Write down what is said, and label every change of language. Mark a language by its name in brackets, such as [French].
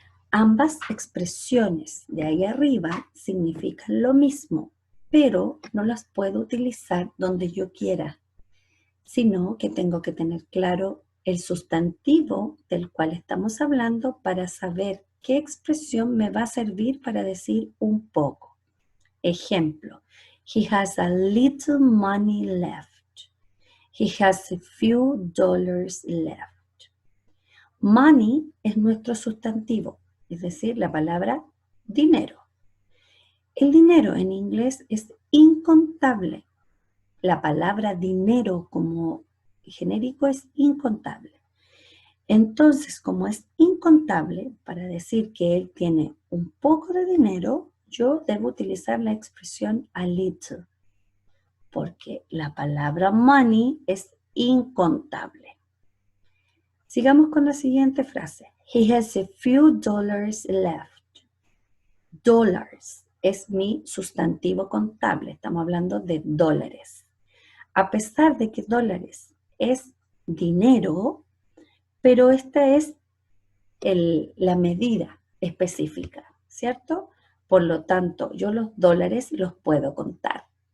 [Spanish] Ambas expresiones de ahí arriba significan lo mismo, pero no las puedo utilizar donde yo quiera, sino que tengo que tener claro el sustantivo del cual estamos hablando para saber qué expresión me va a servir para decir un poco. [English] Ejemplo, he has a little money left. He has a few dollars left. [Spanish] Money es nuestro sustantivo, es decir, la palabra dinero. El dinero en inglés es incontable. La palabra dinero como genérico es incontable. Entonces, como es incontable, para decir que él tiene un poco de dinero, yo debo utilizar la expresión a little, porque la palabra money es incontable. Sigamos con la siguiente frase. [English] He has a few dollars left. [Spanish] Dollars es mi sustantivo contable. Estamos hablando de dólares. A pesar de que dólares es dinero, pero esta es la medida específica, ¿cierto? Por lo tanto, yo los dólares los puedo contar.